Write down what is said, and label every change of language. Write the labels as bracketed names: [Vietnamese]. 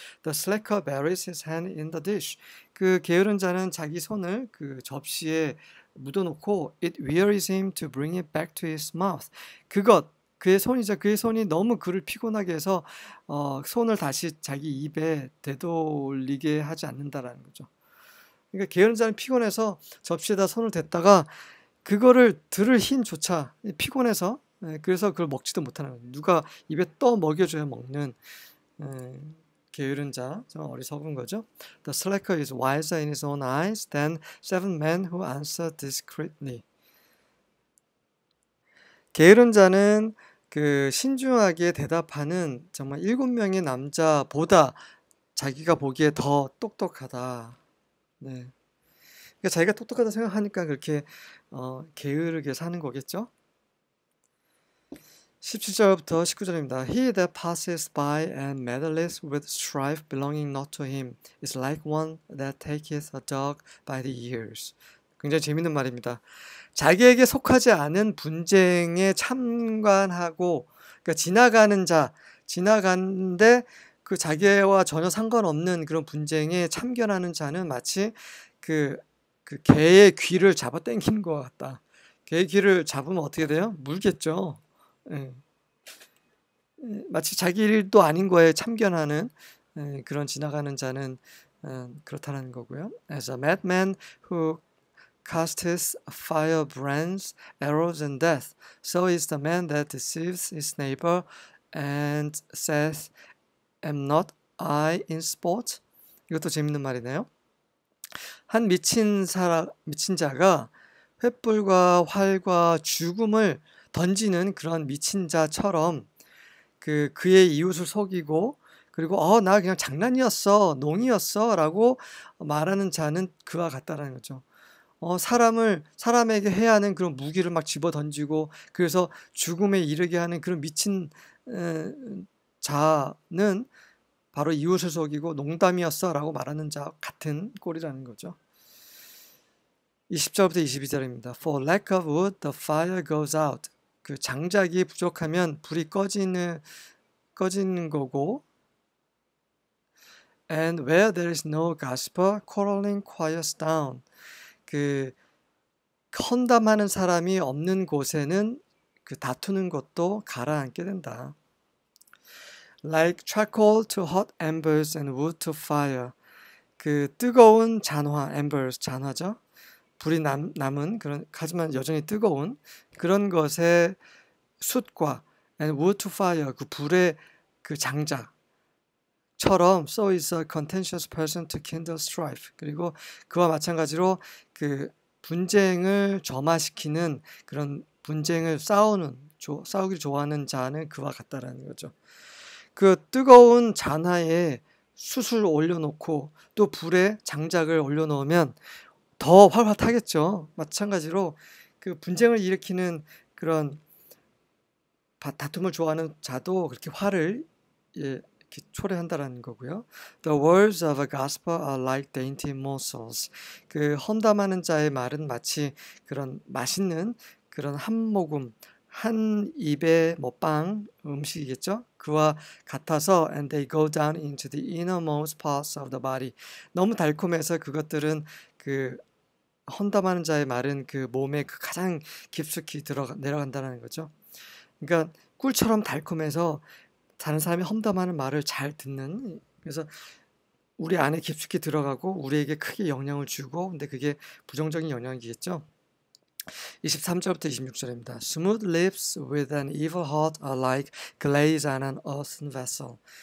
[English] The slacker buries his hand in the dish. [Korean] 그 게으른 자는 자기 손을 그 접시에 묻어놓고 [English] it wearies him to bring it back to his mouth. [Korean] 그의 손이죠. 그의 손이 너무 그를 피곤하게 해서 손을 다시 자기 입에 되돌리게 하지 않는다라는 거죠. 그러니까 게으른 자는 피곤해서 접시에다 손을 댔다가 그거를 들을 힘조차 피곤해서 그래서 그걸 먹지도 못하는 거예요. 누가 입에 떠 먹여줘야 먹는 게으른 자, 좀 어리석은 거죠. [English] The slacker is wiser in his own eyes than 7 men who answer discreetly. [Korean] 게으른 자는 그 신중하게 대답하는 정말 7명의 남자보다 자기가 보기에 더 똑똑하다. 네. 그러니까 자기가 똑똑하다 생각하니까 그렇게 게으르게 사는 거겠죠? 17절부터 19절입니다. [English] He that passes by and meddleth with strife belonging not to him is like one that taketh a dog by the ears. [Korean] 굉장히 재밌는 말입니다. 자기에게 속하지 않은 분쟁에 참관하고, 그러니까 지나가는데 그 자기와 전혀 상관없는 그런 분쟁에 참견하는 자는 마치 그 개의 귀를 잡아 당기는 것 같다. 개의 귀를 잡으면 어떻게 돼요? 물겠죠. 예. 마치 자기 일도 아닌 거에 참견하는 그런 지나가는 자는 그렇다는 거고요. [English] As a madman who casts firebrands, arrows, and death, so is the man that deceives his neighbor and saith, Am not I in sport? [Korean] 이것도 재밌는 말이네요. 한 미친 자가 횃불과 활과 죽음을 던지는 그런 미친 자처럼 그의 이웃을 속이고, 그리고 나 그냥 장난이었어, 농이었어라고 말하는 자는 그와 같다라는 거죠. 사람에게 해야 하는 그런 무기를 막 집어 던지고, 그래서 죽음에 이르게 하는 그런 미친 자는 바로 이웃을 속이고 농담이었어라고 말하는 자 같은 꼴이라는 거죠. 20절부터 22절입니다. [English] For lack of wood, the fire goes out. [Korean] 그 장작이 부족하면 불이 꺼지는 거고, [English] and where there is no gospel, quarreling quiets down. [Korean] 그 헌담하는 사람이 없는 곳에는 그 다투는 것도 가라앉게 된다. [English] Like charcoal to hot embers and wood to fire. [Korean] 그 뜨거운 잔화, embers 잔화죠. 불이 남은 그런, 하지만 여전히 뜨거운 그런 것의 숯과 [English] and wood to fire, [Korean] 그 불의 그 장작처럼 [English] so is a contentious person to kindle strife. [Korean] 그리고 그와 마찬가지로 그 분쟁을 점화시키는 그런 분쟁을 싸우기를 좋아하는 자는 그와 같다라는 거죠. 그 뜨거운 잔화에 숯을 올려놓고 또 불에 장작을 올려놓으면 더 활활 타겠죠. 마찬가지로 그 분쟁을 일으키는 그런 다툼을 좋아하는 자도 그렇게 화를 이렇게 초래한다라는 거고요. [English] The words of a gospel are like dainty morsels. [Korean] 그 험담하는 자의 말은 마치 그런 맛있는 그런 한 모금, 한 입의 빵 음식이겠죠. 그와 같아서 [English] and they go down into the innermost parts of the body. [Korean] 너무 달콤해서 그것들은 그 헌담하는 자의 말은 그 몸에 그 가장 깊숙이 내려간다는 거죠. 그러니까 꿀처럼 달콤해서 다른 사람이 험담하는 말을 잘 듣는, 그래서 우리 안에 깊숙이 들어가고 우리에게 크게 영향을 주고, 근데 그게 부정적인 영향이겠죠. 23절부터 26절입니다. [English] Smooth lips with an evil heart are like glaze on an earthen vessel.